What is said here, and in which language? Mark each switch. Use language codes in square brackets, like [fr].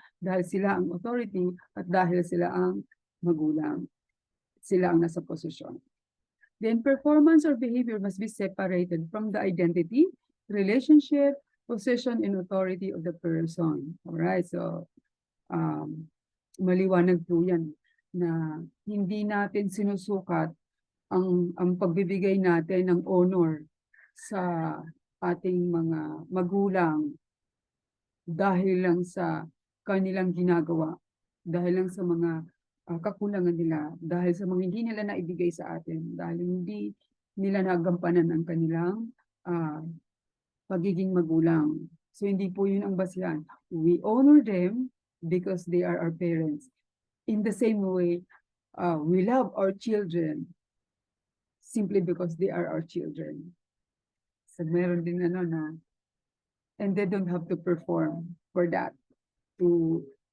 [tl] Dahil sila ang authority at dahil sila ang magulang. Sila ang nasa posisyon. [en] Then performance or behavior must be separated from the identity, relationship, position, and authority of the person. [tl] Alright, so maliwanag po yan na hindi natin sinusukat ang pagbibigay natin ng honor sa ating mga magulang dahil lang sa kanilang ginagawa, dahil lang sa mga kakulangan nila, dahil sa mga hindi nila naibigay sa atin, dahil hindi nila nagampanan ang kanilang pagiging magulang. So hindi po yun ang basihan. [en] We honor them because they are our parents. In the same way, we love our children simply because they are our children. [tl] So meron din na, [en] and they don't have to perform for that to